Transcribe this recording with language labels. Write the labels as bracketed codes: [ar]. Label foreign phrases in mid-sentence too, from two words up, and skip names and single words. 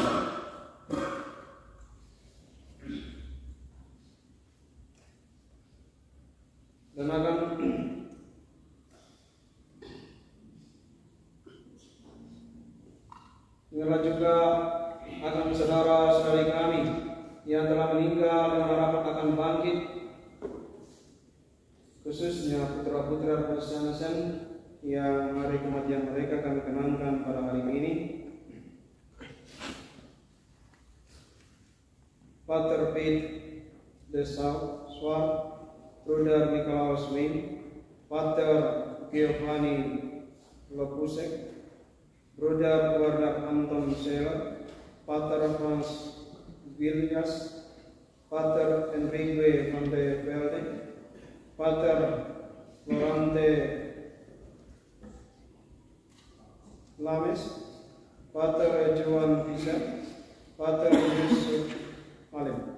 [id] Dan akan ingatlah juga akan saudara-saudari kami yang telah meninggal dengan harapan akan bangkit, khususnya putra-putra Persianasen yang hari kematian mereka kami kenangkan pada hari ini. Pater Piet de Swart, Bruder Nikolaus Min, Pater Giovanni Lopusek, Bruder Bernard Anton Seller, Pater Franz Viljas, Pater Enrique van de Velde, Pater Lorante Lames, Pater Johan Fischer, Pater Yusuf Alim.